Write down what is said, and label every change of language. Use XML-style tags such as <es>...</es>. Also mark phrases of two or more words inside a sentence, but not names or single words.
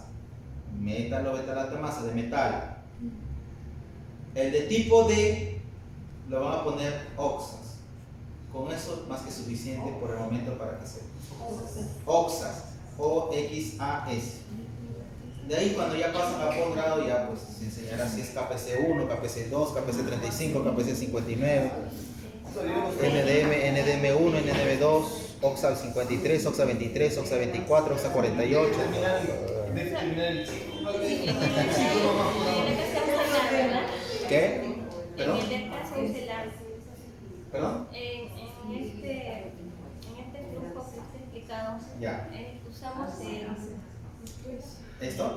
<es>Metalobetalactamasa de metal. El de tipo D le van a poner oxas. Con eso más que suficiente por el momento para que se oxas, O-X-A-S. De ahí cuando ya pasan a posgrado ya pues se enseñará si es KPC1, KPC2, KPC35, KPC59, NDM, NDM1, NDM2, OXA 53, OXA 23, OXA 24, OXA 48. ¿Qué? ¿Perdón? En el caso de la... ¿Perdón? En este grupo usamos. Ya. Usamos ¿Esto?</es>